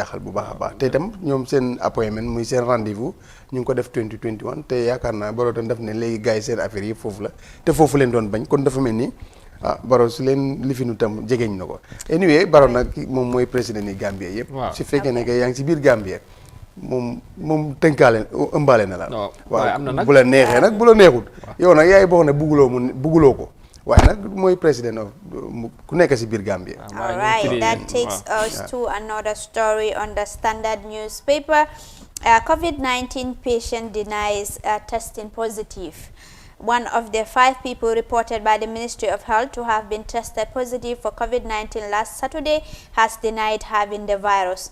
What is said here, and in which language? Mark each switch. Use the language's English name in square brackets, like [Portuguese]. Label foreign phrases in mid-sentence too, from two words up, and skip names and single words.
[Wolof] jaaxal bu baax a baax te itam ñoom seen appointment muy seen rendez-vous ñu ngi ko def 2021 te yaakaar naa Barrow tam def ne léegi gars yi seen affaire yi foofu la te foofu leen doon bañ kon dafa mel ni Barrow su leen lifinu tam jegeñ na ko anyway Barrow nag moom mooy président yi Gambie yëpp su fekkee ne yaa ngi si biir Gambie moom tënkaale ëmbaale na la waaw bu la neexee nag bu la neexut yow nag yaay boo xam ne bugguloo ko waaye nag mooy président ku nekk si biir Gambie. [English] All right, that takes us to another story on the Standard newspaper. COVID-19 patient denies testing positive. One of the 5 people reported by the Ministry of Health to have been tested positive for COVID-19 last Saturday has denied having the virus.